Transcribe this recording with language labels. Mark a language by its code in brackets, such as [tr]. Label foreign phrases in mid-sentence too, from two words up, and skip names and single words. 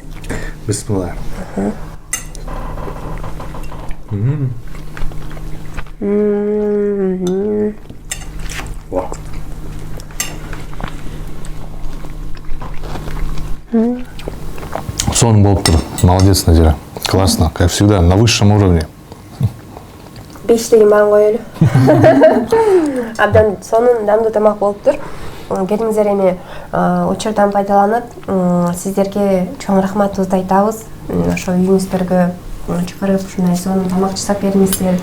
[ky] Бисмилла. Сон болуп тур. Молодец, Назира. [ru] Классно, как всегда, на высшем уровне. [ky] 5 деген баан коелу. Абдан сонун дамдуу тамак болуптур. Келиңиздер эми учурдан пайдаланып, сиздерге чоң рахматыбызды айтабыз. Ошо үйүңүздөргө чакырып, ушундай сонун тамак жасап бериңиздер.